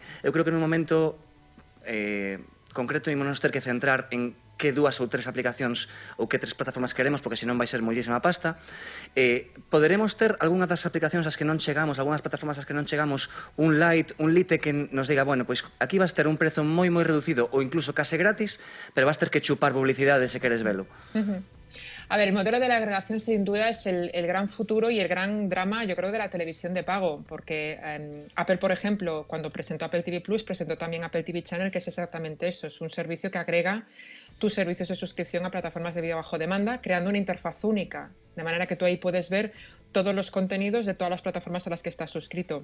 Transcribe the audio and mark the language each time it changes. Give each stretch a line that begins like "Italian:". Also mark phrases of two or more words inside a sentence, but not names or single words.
Galician: Eu creo que nun momento concreto ímonos ter que centrar en que 2 ou 3 aplicacións ou que 3 plataformas queremos, porque senón vai ser moitísima pasta. Poderemos ter algunha das aplicacións ás que non chegamos, algunhas plataformas ás que non chegamos, un lite que nos diga, bueno, pois aquí vas ter un prezo moi reducido ou incluso case gratis, pero vas ter que chupar publicidade se queres velo.
Spanish: A ver, el modelo de la agregación sin duda es el gran futuro y el gran drama, yo creo, de la televisión de pago, porque Apple, por ejemplo, cuando presentó Apple TV Plus, presentó también Apple TV Channel, que es exactamente eso, es un servicio que agrega tus servicios de suscripción a plataformas de vídeo bajo demanda, creando una interfaz única, de manera que tú ahí puedes ver todos los contenidos de todas las plataformas a las que estás suscrito.